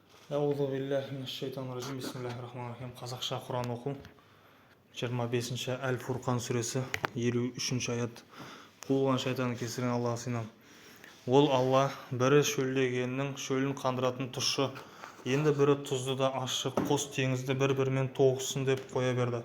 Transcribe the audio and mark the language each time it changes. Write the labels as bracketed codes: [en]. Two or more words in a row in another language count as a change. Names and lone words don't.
[ar] أعوذ بالله من الشيطان الرجيم. بسم الله الرحمن الرحيم. [kk] Қазақша Құран оқу. 25-ші Әл-Фурқан сүресі 53-ші аят. Қуылған шайтанның кесірінен Аллаға сыйынамын. Ол Алла бірі шөлдегеннің шөлін қандыратын тұщы, енді бірі тұзды да ащы қос теңізді бір-бірімен тоғыссын деп қоя берді.